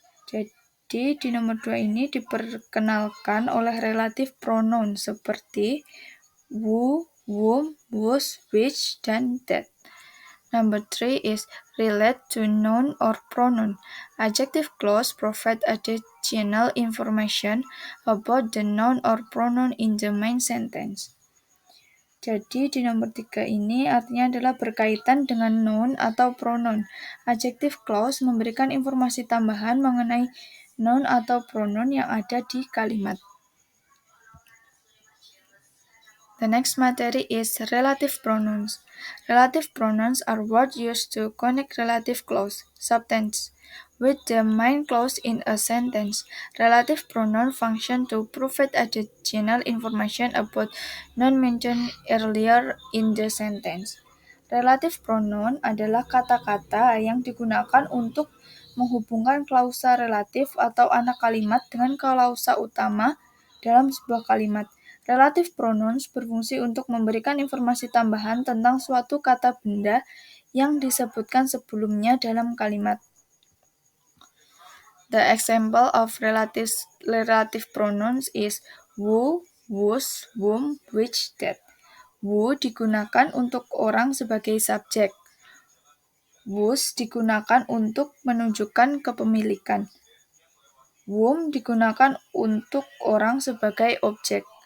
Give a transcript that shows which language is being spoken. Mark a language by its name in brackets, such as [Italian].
[Indonesian] Jadi di nomor 2 ini diperkenalkan oleh relative pronoun seperti who, whom, whose, which, dan that. [English] Number 3 is relate to noun or pronoun. Adjective clause provide additional information about the noun or pronoun in the main sentence. [Indonesian] Jadi di nomor 3 ini artinya adalah berkaitan dengan noun atau pronoun. Adjective clause memberikan informasi tambahan mengenai noun atau pronoun yang ada di kalimat. [English] The next materi is relative pronouns. Relative pronouns are words used to connect relative clause, subtense, with the main clause in a sentence. Relative pronoun function to provide additional information about noun mentioned earlier in the sentence. [Indonesian] Relative pronoun adalah kata-kata yang digunakan untuk menghubungkan klausa relatif atau anak kalimat dengan klausa utama dalam sebuah kalimat. Relative pronouns berfungsi untuk memberikan informasi tambahan tentang suatu kata benda yang disebutkan sebelumnya dalam kalimat. [English] The example of relative pronouns is who, whose, whom, which, that. [Indonesian] Who digunakan untuk orang sebagai subjek. Whose digunakan untuk menunjukkan kepemilikan. Whom digunakan untuk orang sebagai objek.